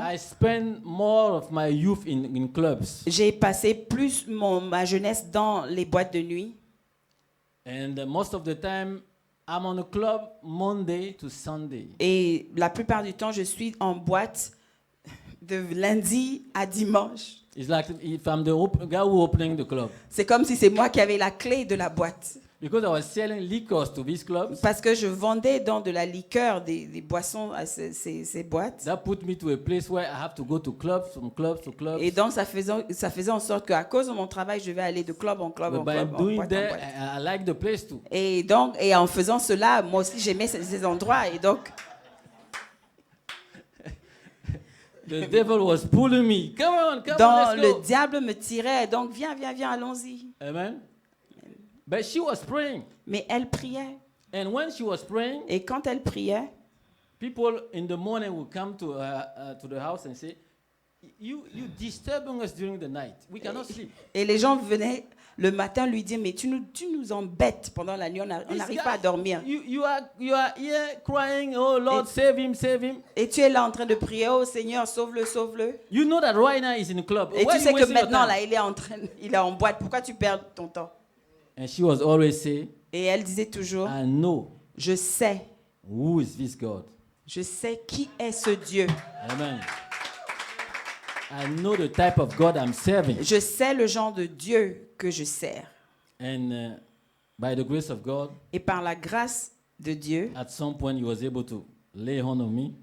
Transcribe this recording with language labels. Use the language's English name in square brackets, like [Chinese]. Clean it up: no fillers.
[English] I spent more of my youth in clubs. [French] J'ai passé plus ma jeunesse dans les boîtes de nuit. [English] And most of the time, I'm on a club Monday to Sunday. [French] Et la plupart du temps, je suis en boîte de lundi à dimanche. [English] It's like if I'm the guy who opening the club. [French] C'est comme si c'est moi qui avais la clé de la boîte. [English] Because I was selling liquors to these clubs. [French] Parce que je vendais dans de la liqueur, des boissons à ces boîtes. [English] That put me to a place where I have to go to clubs, from clubs to clubs. [French] Et donc, ça faisait en sorte qu'à cause de mon travail, je vais aller de club en club, [English] But [French] en [English] by [French] club, en [English] doing [French] boîte en [English] that, [French] boîte. [English] I like the place too. [French] Et donc, et en faisant cela, moi aussi, j'aimais ces endroits. Et donc, [English] The devil was pulling me. Come on, [French] donc [English] let's go. [French] le diable me tirait. Donc, viens, allons-y. [English] Amen. But she was praying. [French] Mais elle priait. [English] And when she was praying, [French] Et quand elle priait, [English] people in the morning would come to the house and say, you disturbing us during the night. We cannot sleep. [French] et les gens venaient le matin lui dire, mais tu nous embêtes pendant la nuit, on n'arrive pas à dormir. [English] You are here crying, oh Lord, save him, save him. [French] Et tu es là en train de prier, oh Seigneur, sauve-le, sauve-le. [English] You know that right now he's in the club. [French] Et [English] Why [French] tu [English] you [French] sais que [English] wasting your [French] maintenant, [English] time? [French] là, il est en boîte. Pourquoi tu perds ton temps? [English] And she was always say, [French] Et elle disait toujours, [English] I know [French] je sais [English] who is this God. [French] qui est ce Dieu. [English] Amen. I know the type of God I'm serving. [French] Je sais le genre de Dieu que je sers. [English] And by the grace of God, [French] Et par la grâce de Dieu, [English] at some point he was able to lay hold on me